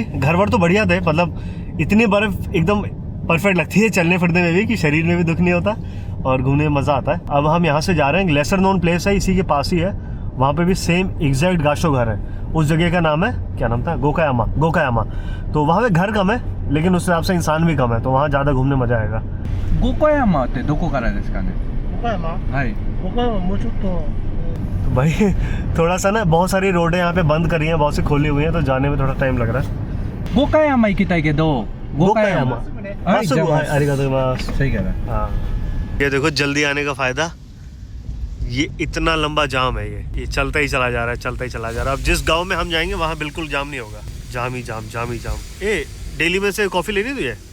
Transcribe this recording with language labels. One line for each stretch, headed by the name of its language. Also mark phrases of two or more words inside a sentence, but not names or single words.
Hindi: घर वर तो बढ़िया थे, मतलब इतनी बर्फ़ एकदम परफेक्ट लगती है चलने फिरने में भी कि शरीर में भी दुख नहीं होता और घूमने में मज़ा आता है। अब हम यहाँ से जा रहे हैं,
English: lesser known place
Hindi: है, इसी के पास ही है, वहाँ पे भी
English: same exact
Hindi: गाशो घर है। उस जगह का नाम है, क्या नाम था, गोकायामा। गोकायामा। तो वहाँ पे घर कम है लेकिन उस हिसाब से इंसान भी कम है, तो वहाँ ज़्यादा घूमने मज़ा आएगा।
Japanese: गोकायामा ってどこからですかね? 岡山? はい。 गोकायामाもうちょっと।
Hindi: तो भाई थोड़ा सा ना, बहुत सारी रोडें यहाँ पे बंद करी हैं, बहुत सी खोली हुई हैं, तो जाने में थोड़ा टाइम लग रहा है।
Japanese: 五箇山行きたいけど、 गोकायामा।
Hindi: हाँ,
Japanese: ありがとうございます.
Hindi: सही कह रहा है। हाँ, ये देखो जल्दी आने का फ़ायदा, ये इतना लंबा जाम है, ये चलता ही चला जा रहा है, चलता ही चला जा रहा है। अब जिस गांव में हम जाएंगे वहाँ बिल्कुल जाम नहीं होगा, जाम ही जाम, जाम ही जाम। ए, दिल्ली में से कॉफ़ी लेनी तुझे?